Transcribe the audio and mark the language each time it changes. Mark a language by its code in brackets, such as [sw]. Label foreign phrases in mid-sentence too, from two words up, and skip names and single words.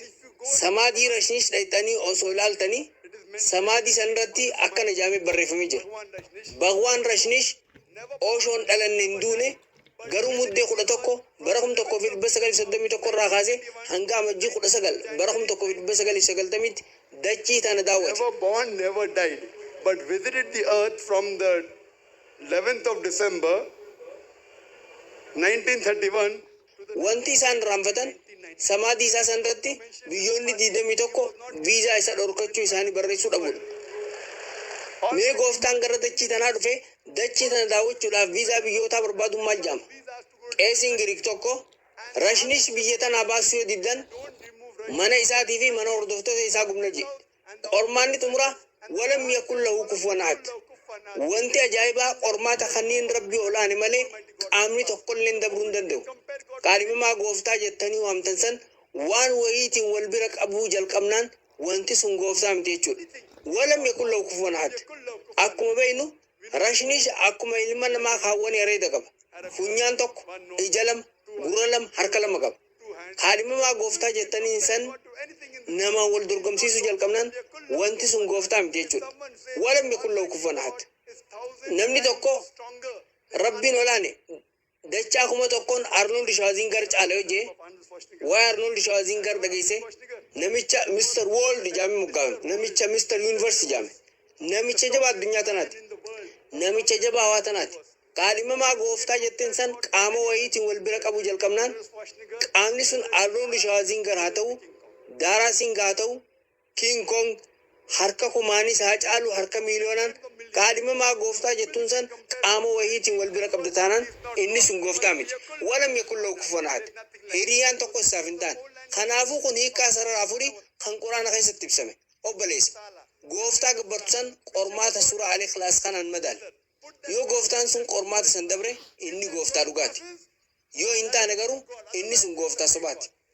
[om] Samaadii Rashinish dhayxanii osoo ilaaltanii samaadii sanarratti akkana jedhamee barreeffamee jira. Bhagwan Rashinish Oshoon dhalanne hin duune garuu muddee 11 bara 1931 irraa kaasee hanga amajjii 19 bara 1990tti dachii tana daawwate. [en] Never born, never died, but visited the earth from the 11th of December 1931. [om] Wanti isaan raanfatan samaadii isaa sanarratti biyyoonni 21 viizaa isa dhorkachuu isaanii barreessuu dhabuudha. Mee gooftaan gara dachii tanaa dhufe dachii tana daawwachuudhaaf viizaa biyyootaa barbaadu maal jaama? Qeesiin Giriik tokko Rashnish biyya tanaa baasuu yoo diddan mana isaatii fi mana hordoftoota isaa gubna jedhe. [ar] Qormaanni xumura ولم يكن له كفوا أحد. [om] Wanti ajaa'ibaa qormaata kanneen rabbii olaane malee qaamni tokkollee dabruu hin danda'u. Qaalimamaa gooftaa jettanii waamtan san waan wayiitiin wal bira qabuu jalqabnaan wanti sun gooftaa miti jechuudha. [ar] ولم يكن له كفوا أحد. [om] Akkuma beeknu Rashnish akkuma ilma namaa kaawwan areeda qaba. Funyaan tokko, ija lama, gurra lama, harka lama qaba. Qaalimamaa gooftaa jettanii san nama wal dorgomsiisuu jalqabnaan wanti sun gooftaa miti jechuudha. [ar] ولم يكن له كفوا أحد. [om] Namni tokko rabbiin olaane dachaa kuma tokkoon Arnold Schwarzenegger caala yoo jee waa'ee Arnold Schwarzenegger dhageesse namicha Mr. World jaame moggaame, namicha Mr. Universe jaame, namicha jabaa addunyaa tanaati, namicha jabaa hawaa tanaati. Qaalimamaa gooftaa jetteen san qaama wayiitiin wal bira qabuu jalqabnaan qaamni sun Arnold Schwarzenegger haa ta'u, Daaraa Singh haa ta'u, King Kong harka kumaanis haa caalu harka miiliyoonaan qaalimamaa gooftaa jettuun san qaama wayiitiin wal bira qabda taanaan inni sun gooftaa miti. [ar] ولم يكن له كفوا أحد. [om] Hiriyaan tokko isaaf hin taane. Kanaafuu kun hiikkaa sarara afurii kan quraana keessatti ibsame. Obboleessa. Gooftaa gabbartu san qormaata suuraa Al-Ikhlaas kanaan madaali. Yoo gooftaan sun qormaata san dabre inni gooftaa dhugaati. Yoo hin taane garuu inni sun gooftaa sobaati.